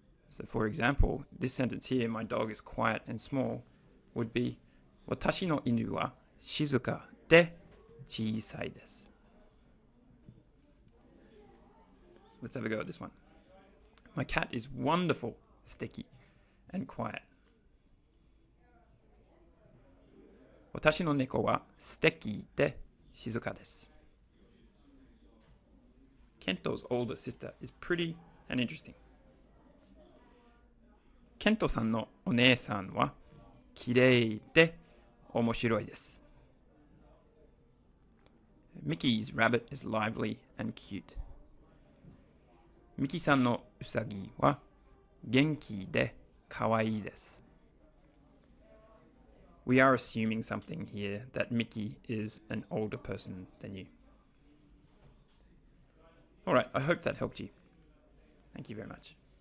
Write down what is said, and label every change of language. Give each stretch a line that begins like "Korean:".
English: So for example, this sentence here, my dog is quiet and small, would be
Japanese: 私の犬は静かで小さいです.
English: Let's have a go at this one. My cat is wonderful, sticky, and quiet.
Japanese: 私の猫は素敵で静かです.
English: Kento's older sister is pretty and interesting.
Japanese: ケントさんのお姉さんはきれいで面白いです.
English: Mickey's rabbit is lively and cute.
Japanese: ミキさんのウサギは元気で可愛いです.
English: We are assuming something here, that Mickey is an older person than you. Alright, I hope that helped you. Thank you very much.